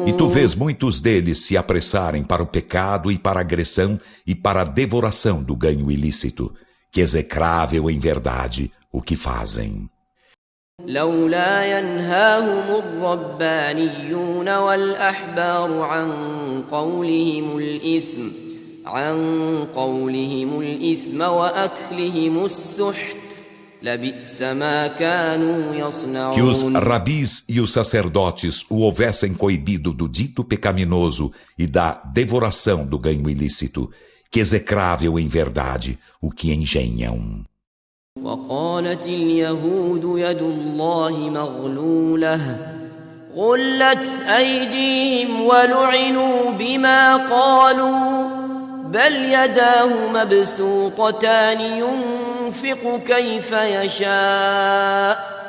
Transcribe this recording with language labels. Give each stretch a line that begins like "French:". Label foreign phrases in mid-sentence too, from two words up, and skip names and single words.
Portuguese: E tu vês muitos deles se apressarem para o pecado e para a agressão e para a devoração do ganho ilícito, que execrável em verdade o que fazem.
Arabic: لولا ينهاهم الربانيون والأحبار عن قولهم الإثم وأكلهم السحت لبئس ما كانوا يصنعون.
Portuguese: Que os rabis e os sacerdotes o houvessem coibido do dito pecaminoso e da devoração do ganho ilícito, que execrável em verdade o que engenham.
Arabic: وقالت اليهود يد الله مغلولة غلت أيديهم ولعنوا بما قالوا بل يداه مبسوطتان ينفق كيف يشاء